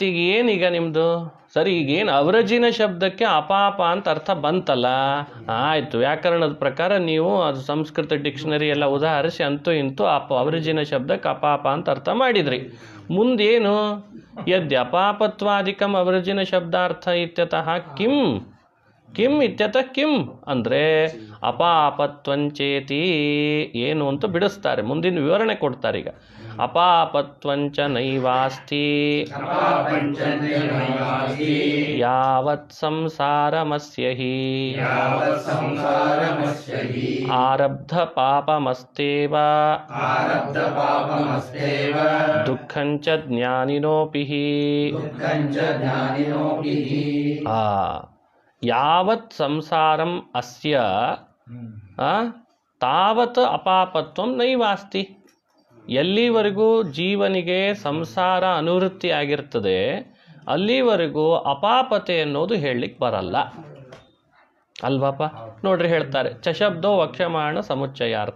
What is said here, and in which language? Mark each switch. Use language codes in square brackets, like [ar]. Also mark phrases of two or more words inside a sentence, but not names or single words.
[kn] ಈಗ ಏನೀಗ ನಿಮ್ಮದು ಸರಿ, ಈಗೇನು ಅವರಜಿನ ಶಬ್ದಕ್ಕೆ ಅಪಾಪ ಅಂತ ಅರ್ಥ ಬಂತಲ್ಲ, ಆಯಿತು. ವ್ಯಾಕರಣದ ಪ್ರಕಾರ ನೀವು ಅದು ಸಂಸ್ಕೃತ ಡಿಕ್ಷನರಿ ಎಲ್ಲ ಉದಾಹರಿಸಿ ಅಂತೂ ಇಂತೂ ಅವರಜಿನ ಶಬ್ದಕ್ಕೆ ಅಪಾಪ ಅಂತ ಅರ್ಥ ಮಾಡಿದ್ರಿ. [sa] ಮುಂದೇನು? ಯದ್ಯಪಾಪತ್ವಾದಿಕಂ ಅವರಜಿನ ಶಬ್ದಾರ್ಥ ಇತ್ಯತಃ ಕಿಂ ಕಿಂ ಇತ್ಯತಃ ಕಿಂ ಅಂದರೆ ಅಪಾಪತ್ವಂಚೇತಿ [kn] ಏನು ಅಂತ ಬಿಡಿಸ್ತಾರೆ. ಮುಂದಿನ ವಿವರಣೆ ಕೊಡ್ತಾರೆ. [sa] ಈಗ ಅಪಾಪತ್ವಂಚ ನೈವಾಸ್ತಿ ಯಾವತ್ ಸಂಸಾರಮಸ್ಯ ಹಿ ಆರಬ್ಧ ಪಾಪಮಸ್ತೇವ ದುಃಖಂಚ ಜ್ಞಾನಿನೋಪಿ. ಯಾವತ್ ಸಂಸಾರಂ ಅಸ್ಯ ತಾವತ್ ಅಪಾಪತ್ವಂ ನೈವಾಸ್ತಿ. [kn] ಎಲ್ಲಿವರೆಗೂ ಜೀವನಿಗೆ ಸಂಸಾರ ಅನುವೃತ್ತಿ ಆಗಿರ್ತದೆ ಅಲ್ಲಿವರೆಗೂ ಅಪಾಪತೆ ಅನ್ನೋದು ಹೇಳಲಿಕ್ಕೆ ಬರಲ್ಲ ಅಲ್ವಾಪ. ನೋಡ್ರಿ ಹೇಳ್ತಾರೆ, [sa] ಚಶಬ್ದೋ ವಕ್ಷ್ಯಮಾಣ ಸಮುಚ್ಚಯಾರ್ಥ.